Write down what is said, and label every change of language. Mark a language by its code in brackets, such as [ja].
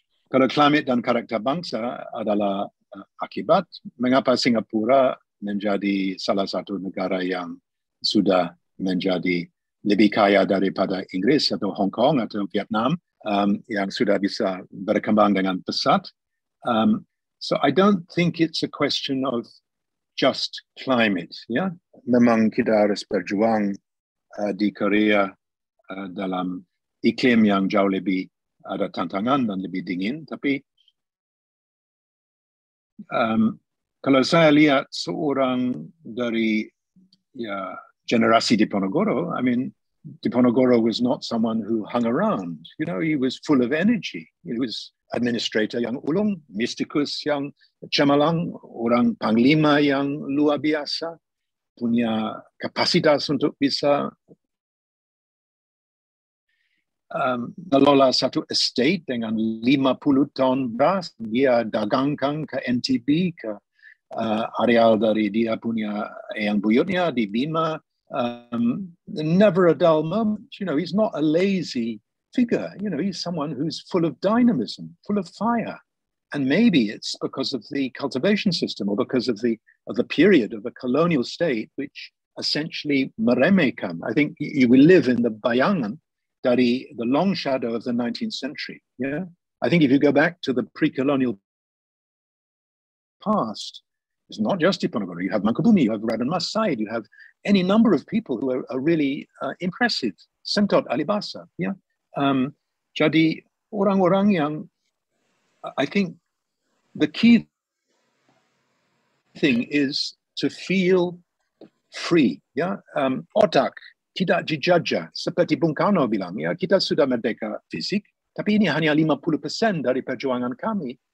[id] Kalau climate dan karakter bangsa adalah akibat mengapa Singapura menjadi salah satu negara yang sudah menjadi lebih kaya daripada Inggris atau Hong Kong atau Vietnam yang sudah bisa berkembang dengan pesat. [en] So I don't think it's a question of just climate. [id] Ya, memang kita harus berjuang di Korea dalam iklim yang jauh lebih ada tantangan dan lebih dingin. Tapi kalau saya lihat seorang dari generasi [en] Diponegoro, I mean, Diponegoro was not someone who hung around. You know, he was full of energy. He was administrator [id] yang ulung, mistikus yang cemerlang, orang panglima yang luar biasa, punya kapasitas untuk bisa mengelola satu estate dengan 50 ton beras, dia dagangkan ke NTB, ke areal dari dia punya yang buyutnya di Bima. [en] Never a dull moment. You know, he's not a lazy figure. You know, he's someone who's full of dynamism, full of fire. And maybe it's because of the cultivation system or because of the period of the colonial state, which essentially [id] meremehkan. [en] I think we live in the [id] bayangan dari [en] the long shadow of the 19th century. Yeah, I think if you go back to the pre-colonial past, it's not just Diponegoro. You have Mangkubumi, you have Raden Mas Said, you have any number of people who are really impressive. Semtot Alibasa. Yeah. [id] Jadi orang-orang yang, [en] I think the key thing is to feel free. [id] Yeah. Otak tidak dijajah seperti Bung Karno bilang. Ya, kita sudah merdeka fisik, tapi ini hanya 50% dari perjuangan kami.